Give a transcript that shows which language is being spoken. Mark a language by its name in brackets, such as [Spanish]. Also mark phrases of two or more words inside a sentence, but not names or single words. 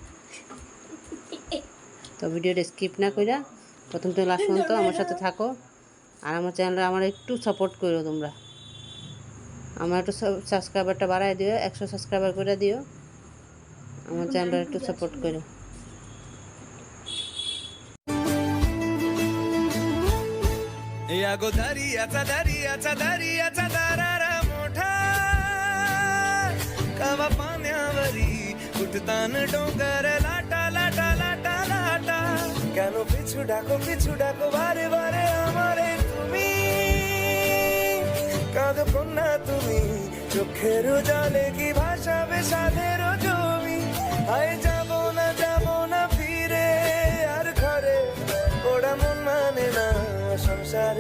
[Bangla] তো ভিডিওটা স্কিপ না কইরা প্রথম থেকে লাস্ট পর্যন্ত আমার সাথে থাকো, আর আমার চ্যানেলটা আমার একটু সাপোর্ট করো তোমরা। আমার একটু সাবস্ক্রাইবারটা বাড়াই দিও, 100 সাবস্ক্রাইবার করে দিও, আমার চ্যানেলটা একটু সাপোর্ট করো। [Marathi] कावा पाण्यावरी उठतान डोंगर लाटा लाटा लाटा लाटा [Bangla] কেন পিছু ডাকো বারে বারে আমারে তুমি কাঁদো কন্যা তুমি চোখের জলে কি ভাসাবে সাধের জমি আয় যাব না ফিরে আর ঘরে ওরা মন মানে না সংসারে